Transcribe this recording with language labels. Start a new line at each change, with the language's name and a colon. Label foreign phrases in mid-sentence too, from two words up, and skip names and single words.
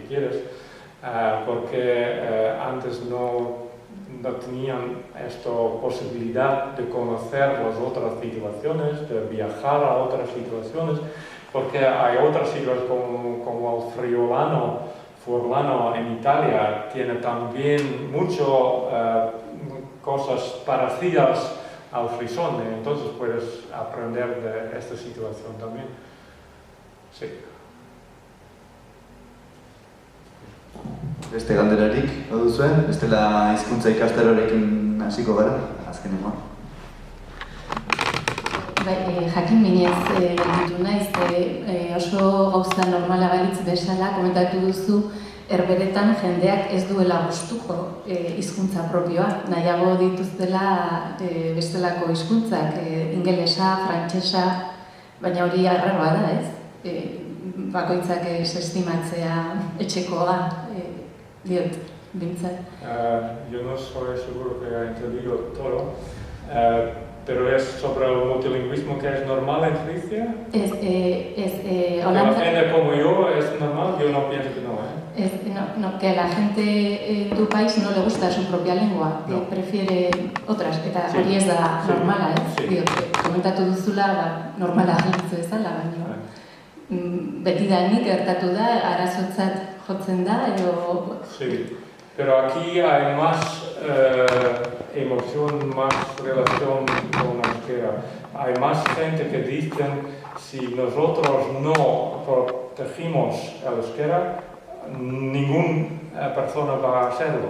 Spanish: quieres, porque antes no tenían esta posibilidad de conocer las otras situaciones, de viajar a otras situaciones, porque hay otras situaciones como el friulano, furlano en Italia, tiene también muchas cosas parecidas al frisón, entonces puedes aprender de esta situación también. Sí.
Basque: Beste galderarik, baduzue? Bestela hizkuntza ikastaroarekin hasiko gara, azkenengoa. Jakin minez gelditu naiz, oso gauza normala balitz bezala komentatu duzu herberetan jendeak ez duela gustuko hizkuntza propioa, nahiago dituztela bestelako hizkuntzak, ingelesa, frantsesa, baina hori arraroa da, ez? Bakoitzak ez estimatzea etxekoa, diot, bintzat.
Spanish: Yo no soy seguro que he entendido todo, pero es sobre el multilingüismo que es normal en Frisia. La gente como yo es normal, yo no pienso que no, que a la gente en tu país no le gusta su propia lengua, no. Prefiere otras,
Basque: eta hori ez da normala, diot, komentatu duzula, normala giltzu ezala, baina betidanik gertatu da, arazotzat jotzen da, edo...
Spanish: Sí, pero aquí hay más emoción, más relación con la euskera. Hay más gente que dicen, si nosotros no protegimos el euskera, ninguna persona va a hacerlo.